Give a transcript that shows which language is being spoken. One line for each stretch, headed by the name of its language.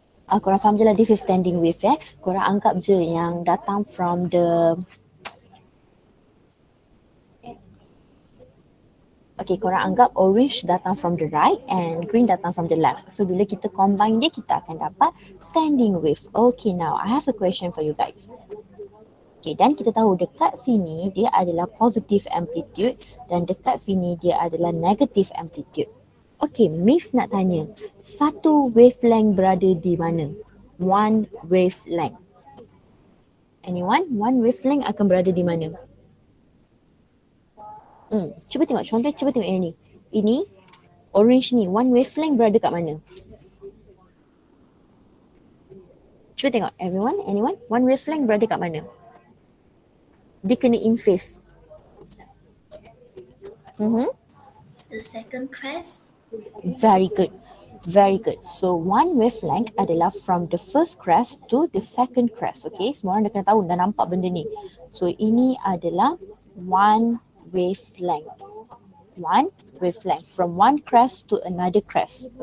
Malay: Korang faham je lah,
English: this is standing wave
Malay: Korang anggap je yang datang from the Okay, korang anggap orange datang
English: from the right
Malay: and green datang
English: from the left.
Malay: So bila kita combine dia, kita akan dapat standing wave.
English: Okay, now I have a question for you guys.
Malay: Okay, dan kita tahu dekat sini dia adalah positive amplitude dan dekat sini dia adalah negative amplitude. Okay, Miss nak tanya, satu wavelength berada di mana?
English: One wavelength. Anyone?
Malay: One wavelength akan berada di mana? Cuba tengok contoh, cuba tengok yang ni. Ini orange ni, one wavelength berada kat mana? Cuba tengok
English: everyone, anyone?
Malay: One wavelength berada kat mana? Dia kena in phase.
English: The second crest. Very good. Very good. So one wavelength adalah from the first crest to the second crest.
Malay: Okay, semua orang dah kena tahu, dah nampak benda ni. So ini adalah one wavelength.
English: One wavelength from one crest to another crest.